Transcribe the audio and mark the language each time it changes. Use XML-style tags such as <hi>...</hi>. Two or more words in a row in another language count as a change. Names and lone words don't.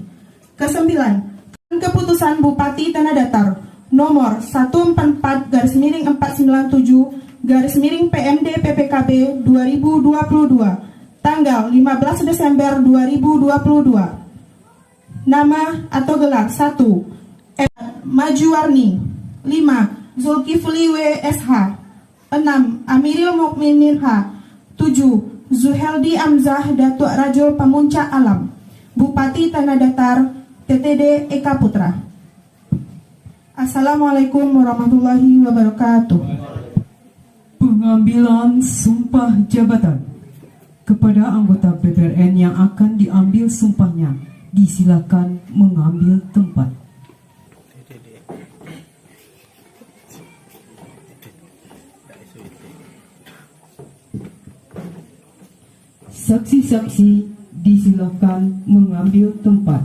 <id>Kesembilan, keputusan Bupati Tanah Datar nomor 144/497/PMD PPKB 2022 tanggal 15 Desember 2022. Nama atau gelar 1. Majuwarni. 5. Zulkifli WSH. 6. Amiril Mukminin H. 7. Zuheldi Amzah Datuk Rajo Pamuncak Alam, Bupati Tanah Datar, TTD Eka Putra.</id> <ar>السلام عليكم ورحمة الله وبركاته.</ar> <id>Pengambilan sumpah jabatan. Kepada anggota PPRN yang akan diambil sumpahnya, disilakan mengambil tempat. Saksi-saksi disilakan mengambil tempat.</id>